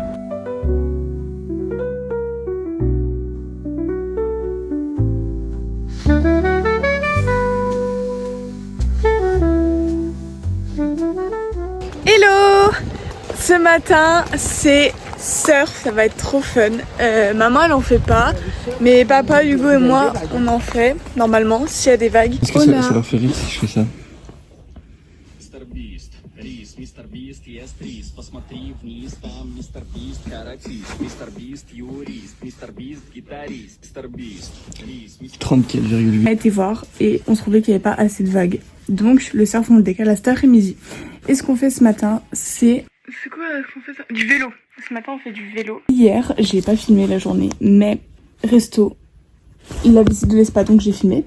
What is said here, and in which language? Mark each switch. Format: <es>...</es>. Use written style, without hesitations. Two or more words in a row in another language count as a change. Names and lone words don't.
<fr>Hello! Ce matin c'est surf, ça va être trop fun. Maman elle en fait pas, mais papa, Hugo et moi on en fait normalement s'il y a des vagues. Est-ce que ça leur fait rire si je fais ça?</fr> <ru>Мистер Бист, ест рис, посмотри вниз, там Мистер Бист, каратист, Мистер Бист, юрист, Мистер Бист, гитарист, Мистер Бист, рис, 34,8.</ru> <fr>On a été voir et on trouvait qu'il n'y avait pas assez de vagues. Donc le surf on le décale à cet après-midi. Et ce qu'on fait ce matin, c'est quoi qu'on fait ça? Du vélo. Ce matin on fait du vélo. Hier, j'ai pas filmé la journée, mais resto, la visite de l'Espa, donc j'ai filmé.</fr>